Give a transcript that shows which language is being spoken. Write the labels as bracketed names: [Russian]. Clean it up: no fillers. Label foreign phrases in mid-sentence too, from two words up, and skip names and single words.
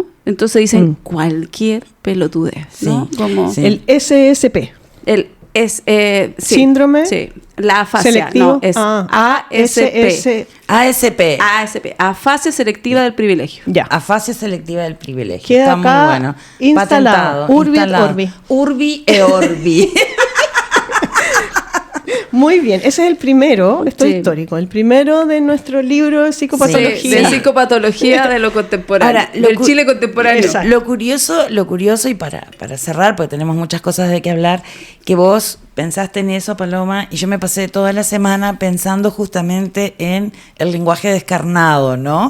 [Spanish] Entonces dicen cualquier pelotudez, ¿no? Como el SSP. Síndrome. Sí. La afasia. Selectivo. No, es ASP. Afasia selectiva del privilegio. Ya. Afasia selectiva del privilegio. Queda está acá muy bueno. Instalado. [Latin] Urbi et Orbi. Urbi e Orbi. [Spanish] Muy bien, ese es el primero, histórico, el primero de nuestro libro de psicopatología. Sí, de psicopatología de lo contemporáneo. Ahora, del Chile contemporáneo. Exacto. Lo curioso y para cerrar, porque tenemos muchas cosas de qué hablar, que vos pensaste en eso, Paloma, y yo me pasé toda la semana pensando justamente en el lenguaje descarnado, ¿no?